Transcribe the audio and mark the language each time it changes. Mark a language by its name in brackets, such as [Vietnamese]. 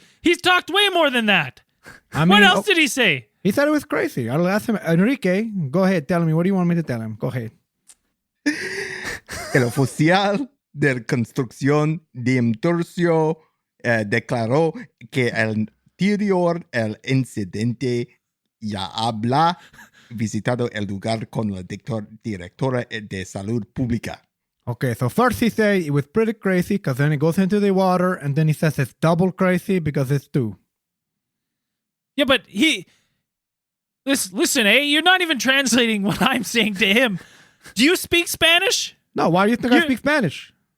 [English] He's talked way more than that. What else did he say? He said it was crazy. I'll ask him. Enrique, go ahead. Tell me. What do you want me to tell him? Go ahead. [Spanish] El oficial de construcción de Imturcio declaró que el anterior el incidente ya habla visitado el lugar con la directora de salud pública. [English] Okay, so first he said it was pretty crazy because then it goes into the water and then he says it's double crazy because it's 2. Yeah, but listen, you're not even translating what I'm saying to him. Do you speak Spanish? No, why do you think I speak Spanish?